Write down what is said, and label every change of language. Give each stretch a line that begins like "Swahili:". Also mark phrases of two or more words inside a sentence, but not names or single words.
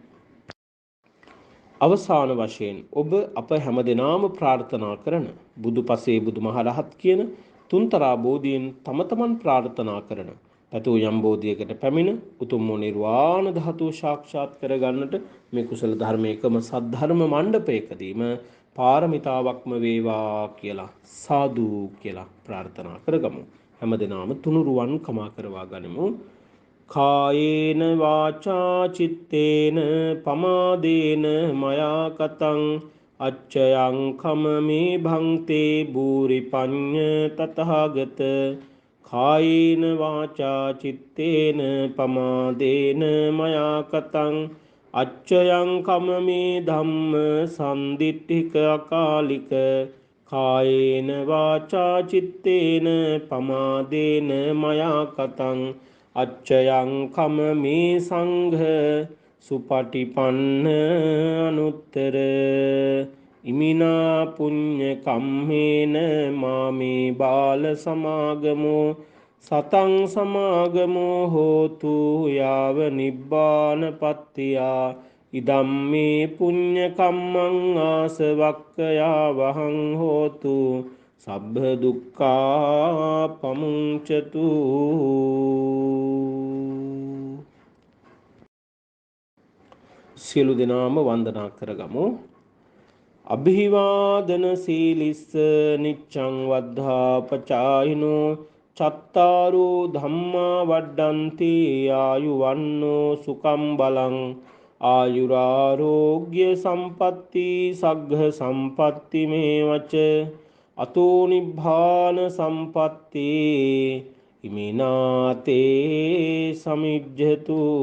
Sinhala: අවසාන වශයෙන් ඔබ අප හැමදෙනාම ප්‍රාර්ථනා කරන බුදුපසේ බුදුමහරහත් කියන තුන්තරා බෝධීන් තම තමන් ප්‍රාර්ථනා කරන පැතූ යම් බෝධියකට පැමිණ උතුම් වූ නිර්වාණ ධාතුව සාක්ෂාත් කරගන්නට මේ කුසල ධර්මයකම සද්ධර්ම මණ්ඩපයකදීම පාරමිතාවක්ම වේවා කියලා සාදු කියලා ප්‍රාර්ථනා කරගමු. හැමදෙනාම තුනුරුවන් කමා කරවා ගනිමු.
Pali: කායේන වාචා චිත්තේන පමාදේන මයා කතං අච්චයං කමමේ භංතේ භූරි පඤ්ඤ තතහාගත. කායේන වාචා චිත්තේන පමාදේන මයා කතං අච්චයං කමමේ ධම්ම සම්දිට්ඨික අකාලික. කායේන වාචා චිත්තේන පමාදේන මයා කතං අච්චයං කමමේ සංඝ සුපටිපන්න අනුත්තර. ඉමිනා පුඤ්ඤ කම්මේන මාමේ බාල සමාගමෝ සතං සමාගමෝ හෝතු යාව නිබ්බානපත්තියා. ඉදම්මේ පුඤ්ඤ කම්මං ආසවක්ඛයා වහං හෝතු සබ්බ දුක්ඛා පමුංචතු.
Sinhala: සියලු දෙනාම වන්දනා කරගමු.
Pali: අභිවාදන සීලිස්ස නිච්ඡං වද්ධා පචායිනෝ චත්තාරෝ ධම්මා වඩ්ඩන්ති ආයුවන්නෝ සුකම් බලං ආයුරාරෝග්‍ය සම්පatti සග්ග සම්පatti මේවච අතෝ නිබ්බාන සම්පatti ඉමිනාතේ සමිජ්ජතු.